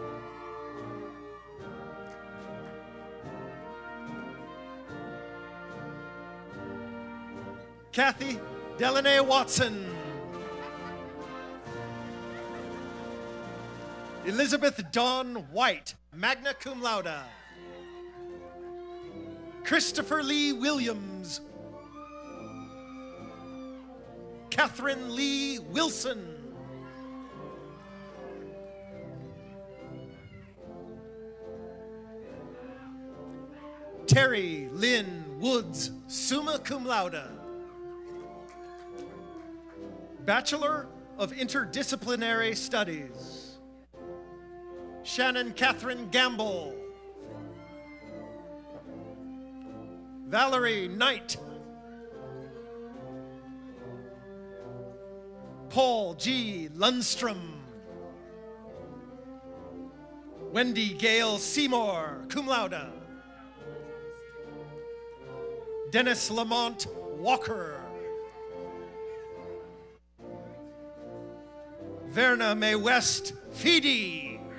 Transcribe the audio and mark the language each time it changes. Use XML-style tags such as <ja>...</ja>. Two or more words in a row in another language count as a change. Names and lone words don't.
<en>Kathy Delaney Watson. Elizabeth Dawn White,</en> <la>magna cum laude.</la> <en>Christopher Lee Williams. Catherine Lee Wilson. Terry Lynn Woods,</en> <la>summa cum laude.</la> <en>Bachelor of Interdisciplinary Studies. Shannon Catherine Gamble. Valerie Knight. Paul G. Lundstrom. Wendy Gale Seymour,</en> <la>cum laude.</la> <en>Dennis Lamont Walker. Verna Mae West Feedy.</en>